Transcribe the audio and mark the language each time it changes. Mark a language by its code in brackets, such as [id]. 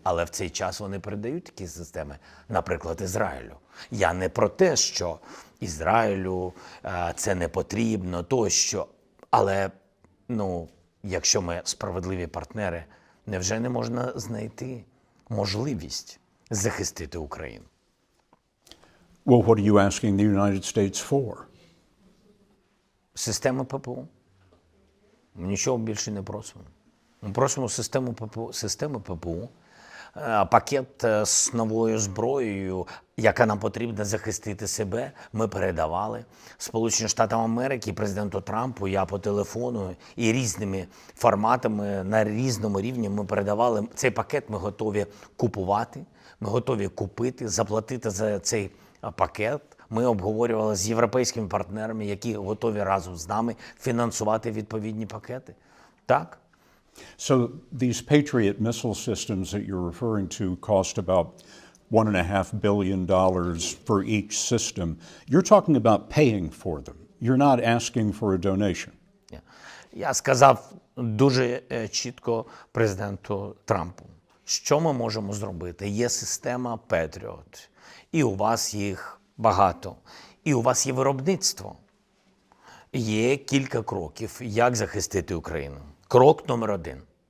[uk] Але в цей час вони передають такі системи, наприклад, Ізраїлю. Я не про те, що Ізраїлю це не потрібно, тощо. Але, якщо ми справедливі партнери, невже не можна знайти можливість захистити Україну? [en] Well, what are you asking the United States for? [uk] Система ППО. Ми нічого більше не просимо. Ми просимо систему ППО пакет з новою зброєю, яка нам потрібна захистити себе, ми передавали Сполученим Штатам Америки, президенту Трампу, я по телефону і різними форматами на різному рівні ми передавали цей пакет. Ми готові купувати, ми готові купити, заплатити за цей пакет. Ми обговорювали з європейськими партнерами, які готові разом з нами фінансувати відповідні пакети. Так. [en] So these Patriot missile systems that you're referring to cost about $1.5 billion for each system. You're talking about paying for them. You're not asking for a donation. [uk] Я сказав дуже чітко президенту Трампу, що ми можемо зробити. Є система Patriot, і у вас їх багато, і у вас є виробництво. Є кілька кроків, як захистити Україну. Крок номер 1.